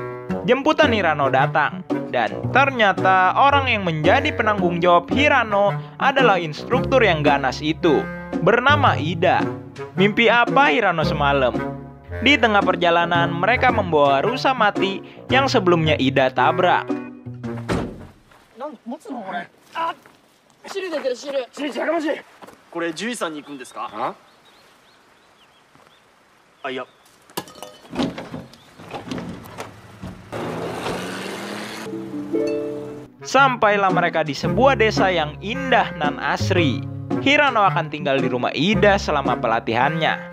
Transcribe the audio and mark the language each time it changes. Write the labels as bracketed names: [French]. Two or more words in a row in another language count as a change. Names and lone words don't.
[Indonesian] Jemputan Hirano datang, dan ternyata orang yang menjadi penanggung jawab Hirano adalah instruktur yang ganas itu, bernama Ida. Mimpi apa Hirano semalam? Di tengah perjalanan mereka membawa rusa mati yang sebelumnya Ida tabrak. [Japanese] 汁出てる汁。汁やかましい。これ獣医さんに行くんですか？あ、いや。 [Indonesian] Sampailah mereka di sebuah desa yang indah nan asri. Hirano akan tinggal di rumah Ida selama pelatihannya.